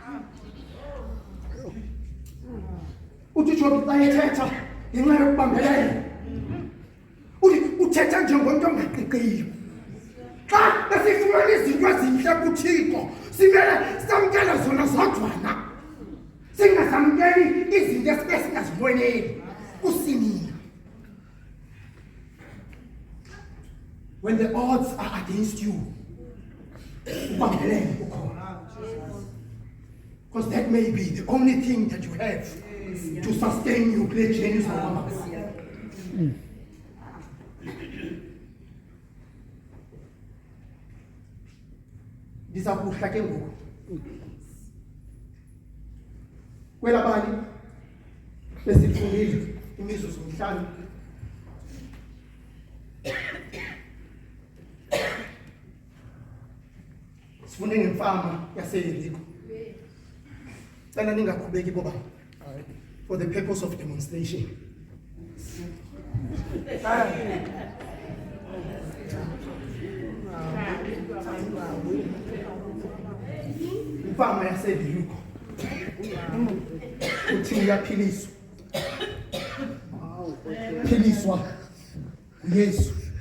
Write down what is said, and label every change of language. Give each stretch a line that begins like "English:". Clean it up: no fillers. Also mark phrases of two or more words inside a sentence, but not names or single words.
Xhosa: Uthi Jobi xa ethetha ngenxa yokubambelela uthi uthetha njengomntu ongaqiqiyo. Xa besifumana izinto ezintle kuThixo simele samkele zona zodwana, singasamkeli izinto esike singaziboneli kusinina.
English: When the odds are against you,
Xhosa: ubambelele ukhona.
English: Because that may be the only thing that you have to sustain you kule journey zohamba.
Xhosa: Ndiza kuhla ke ngoku kwelabali besifundile imizuzu emihlanu. Sifunde ngemfama yaseYeriko. Cela ningakhubeki boba
English: for the purpose of demonstration.
Xhosa: Imfama yaseYeriko uthi uyaphiliswa. Philiswa Yesu.